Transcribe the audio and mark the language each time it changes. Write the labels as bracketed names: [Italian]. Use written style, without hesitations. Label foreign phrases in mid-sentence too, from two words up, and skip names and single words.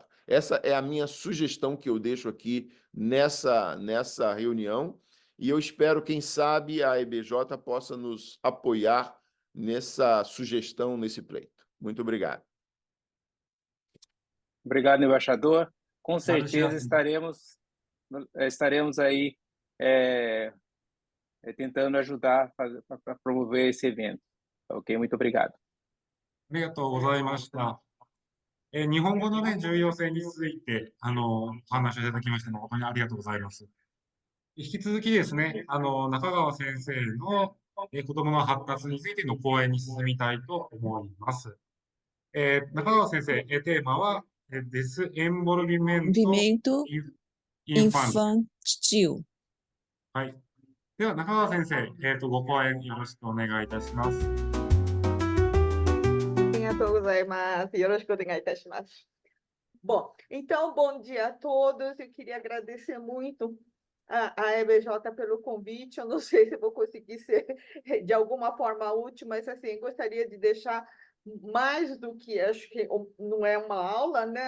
[Portuguese] Essa é a minha sugestão que eu deixo aqui nessa reunião e eu espero, quem sabe, a EBJ possa nos apoiar nessa sugestão, nesse pleito. Muito obrigado. Obrigado, embaixador. Com certeza Marcia. estaremos aí tentando ajudar a promover esse evento. Ok, muito obrigado. [Japanese] ありがとうございました。日本語のね、重要性について、お話をいただきまして、誠にありがとうございます。引き続きですね、中川先生の、子どもの発達についての講演に進みたいと思います。中川先生、テーマは、デスエンボルビメント [Portuguese] Movimento インファンティ。 infantil. [Japanese] はい。では、中川先生、ご講演よろしくお願いいたします。ありがとうございます。よろしくお願いいたします。 [Portuguese] Bom, então, bom dia a todos. Eu queria agradecer muito a EBJ pelo convite. Eu não sei se vou conseguir ser de alguma forma útil, mas assim, gostaria de deixar mais do que, acho que não é uma aula, né?